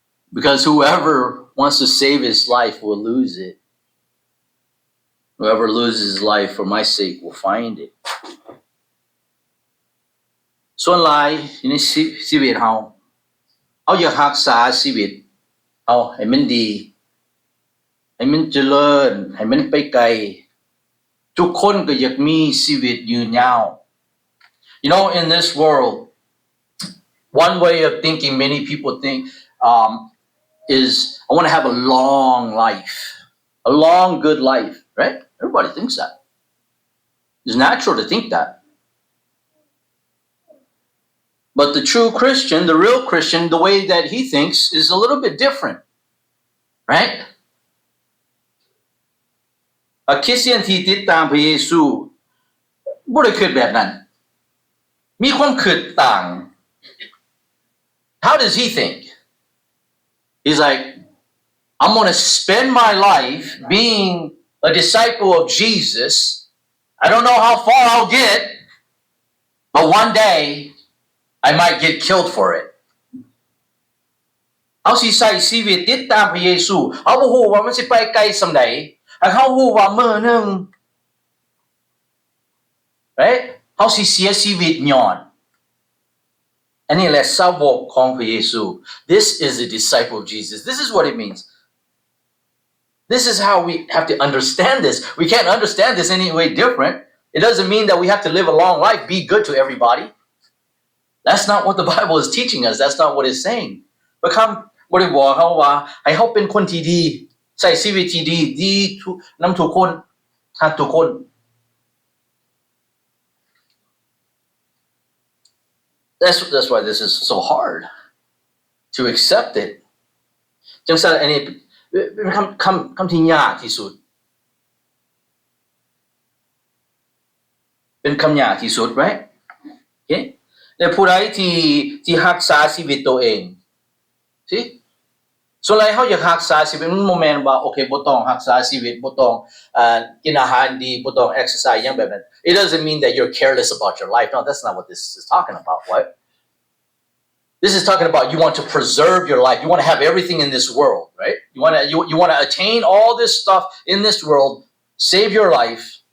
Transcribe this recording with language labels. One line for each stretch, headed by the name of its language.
English: Because whoever wants to save his life will lose it. Whoever loses his life for my sake will find it.
Northeastern Thai: ส่วนหลายในชีวิตเฮาอยากรักษาชีวิตเอาให้มันดีให้มันเจริญให้มันไปไกลทุกคนก็อยากมีชีวิตยืนยาว
English: in this world, one way of thinking many people think is I want to have a long life, a long good life, right? Everybody thinks that. It's natural to think that. But the true Christian, the real Christian, the way that he thinks is a little bit different, right?
Northeastern Thai: คริสเตียนที่ติดตามพระเยซูบ่ได้คิดแบบนั้นมีความคิดต่าง
English: How does he think? He's like, I'm going to spend my life being a disciple of Jesus. I don't know how far I'll get, but one day I might get killed for it.
Northeastern Thai: เอาสิใส่ชีวิตติดตามพระเยซูเอาบ่ฮู้ว่ามันสิไปไกลส่ำใดเฮาฮู้ว่ามื้อนึง right เฮาสิเสียชีวิตย้อนอันนี้แหละสาวกของพระเยซู
English: This is a disciple of Jesus. This is what it means. This is how we have to understand this. We can't understand this any way different. It doesn't mean that we have to live a long life, be good to everybody. That's not what the Bible is teaching us. That's not what it's saying.
Northeastern Thai: บ่คำบ่ได้บอกเฮาว่าให้เฮาเป็นคนที่ดีใช้ชีวิตที่ดีนำทุกคนทักทุกคน
English: That's why this is so hard to accept it.
Northeastern Thai: จังซั่นอันนี้เป็นคำที่ยากที่สุดเป็นคำยากที่สุด
English: right? Okay?
Northeastern Thai: และผู้ใดที่รักษาชีวิตตัวเอง
English: See?
Northeastern Thai: ส่วนใหญ่เฮาอยากรักษาชีวิตมันบ่แม่นว่าโอเคบ่ต้องรักษาชีวิตบ่ต้องกินอาหารดีบ่ต้อง exercise อย่างแบบนั้น
English: It doesn't mean that you're careless about your life. No, that's not what this is talking about. What? This is talking about you want to preserve your life. You want to have everything in this world, right? You want to attain all this stuff in this world, save your life.